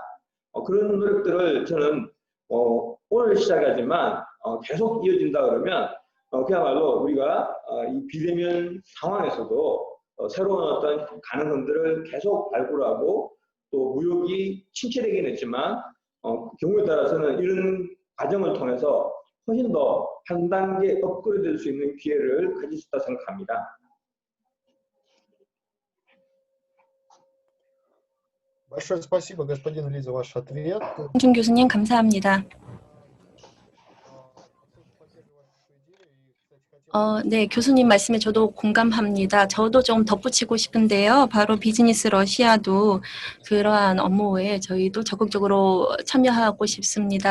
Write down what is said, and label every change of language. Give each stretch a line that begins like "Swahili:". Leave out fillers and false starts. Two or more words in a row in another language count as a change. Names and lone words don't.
Korean: 그런 노력들을 저는 오늘 시작하지만 계속 이어진다 그러면 그야말로 우리가 이 비대면 상황에서도 새로운 어떤 가능성들을 계속 발굴하고 또 무역이 침체되긴 했지만 경우에 따라서는 이런 과정을 통해서 훨씬 더 한 단계 업그레이드 될 수 있는 기회를 가질 수 있다고 생각합니다.
Russian: Большое спасибо, господин Ли, за ваш ответ.
Korean: 홍준 교수님 감사합니다. 네, 교수님 말씀에 저도 공감합니다. 저도 좀 덧붙이고 싶은데요. 바로 비즈니스 러시아도 그러한 업무에 저희도 적극적으로 참여하고 싶습니다.